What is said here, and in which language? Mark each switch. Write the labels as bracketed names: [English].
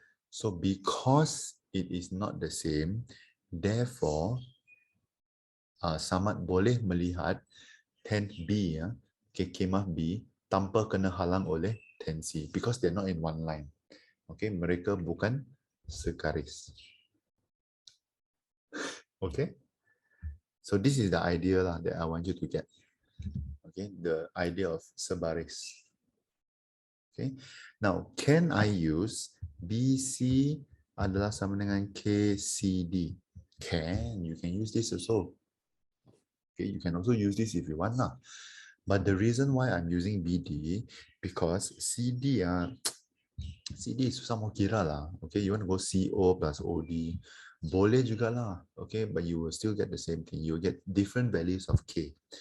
[English] So because it is not the same, therefore, [Malay] Samad boleh melihat 10B, kemah B, tanpa kena halang oleh 10C [English] because they're not in one line. [Malay] Okay, mereka bukan segaris. [English] Okay, so this is the idea that I want you to get. Okay, the idea of sebaris. Okay, now can I use BC [Malay] adalah sama dengan [English] KCD? You can use this also. Okay, you can also use this if you want lah. But the reason why I'm using BD because CD is [Malay] susah mau kira lah. [English] Okay, you want to go CO plus OD, [Malay] boleh juga lah. [English] Okay, but you will still get the same thing. You will get different values of K.